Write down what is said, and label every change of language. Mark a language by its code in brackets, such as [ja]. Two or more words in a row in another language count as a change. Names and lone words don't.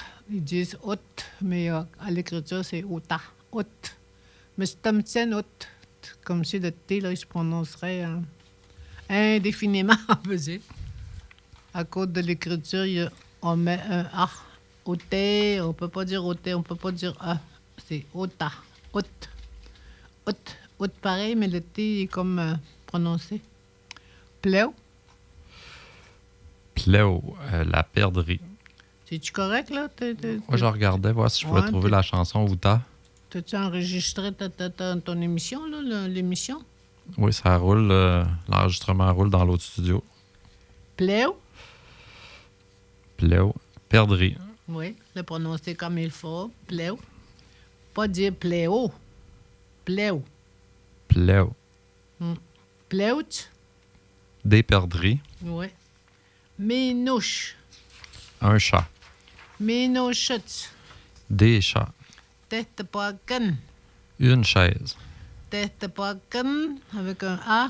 [fr] Ils disent out, mais à l'écriture, c'est outa. Out. Mais c'est un petit out. Comme si le T, là, il se prononcerait indéfiniment, on peut dire. À cause de l'écriture, on met un A. Au T, on peut pas dire au T, on peut pas dire A. C'est outa. Out. Out. Out pareil, mais le T est comme prononcé. Pleu. Pléo, la perdrix. C'est-tu correct, là? Moi, je regardais voir si je pouvais Ouais, trouver la chanson Outa. T'as-tu enregistré ton émission, là, l'émission? Oui, ça roule. L'enregistrement roule dans l'autre studio. Pleu? Pléo, perdrix. Oui, le prononcer comme il faut. Pleu. Pas dire pléo. Pleu. Pléo. Pleut? Des perdrix. Oui. Minouche. Un chat. Minouchut. Des chats. Tête pas con. Une chaise. Tête pas con. Avec un A.